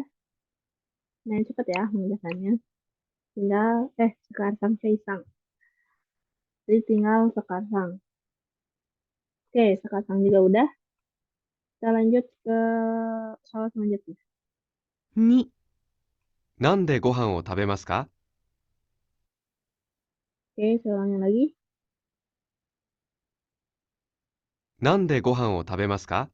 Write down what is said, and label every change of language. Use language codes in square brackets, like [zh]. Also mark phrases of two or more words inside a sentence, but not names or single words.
[id] Nah, cepet ya mengerjakannya. Tinggal, sekarang Kaisang. Jadi tinggal sekarang. Oke, sekarang juga udah. Kita lanjut ke soal selanjutnya. [ja] 2、なんでご飯を食べますか？ [id] Oke, saya ulangin lagi. [ja] なんでご飯を食べますか？